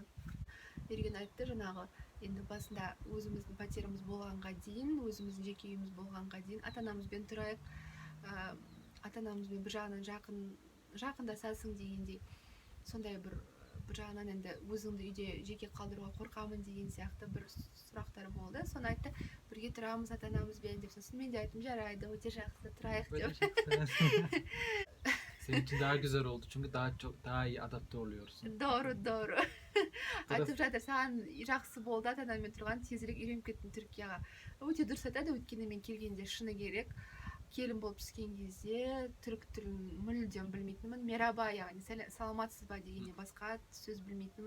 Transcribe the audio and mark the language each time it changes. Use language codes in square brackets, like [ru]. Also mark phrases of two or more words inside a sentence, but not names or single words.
[kk] Ерген айтты жаңағы, енді басында өзіміздің пәтеріміз болғанға дейін, өзіміздің жеке үйіміз болғанға дейін ата-анамызбен тұрайық, ата-анамызбен бір жағынан жақындасасың дегендей, сондай бір жағынан енді өзіңді үйде жеке қалдыруға қорқамын деген сияқты бір сұрақтар болды. Соны айтты, бірге тұрамыз ата-анамызбен деп. Сосын мен де айттым, жарайды, өте жақсы тұрайық деп. [tr] Senin için daha güzel oldu çünkü daha iyi adapte oluyorsun. Doğru. [kk] Айтып жатыр, саған жақсы болды ата-анаммен тұрған, тезірек үйреніп кеттім Түркияға. Өте дұрыс айтады, өйткені мен келгенде шыны керек келін болып түскен кезде түрік тілін мүлдем білмейтінмін. Мераба, яғни саламатсыз ба дегеннен басқа сөз білмейтінмін.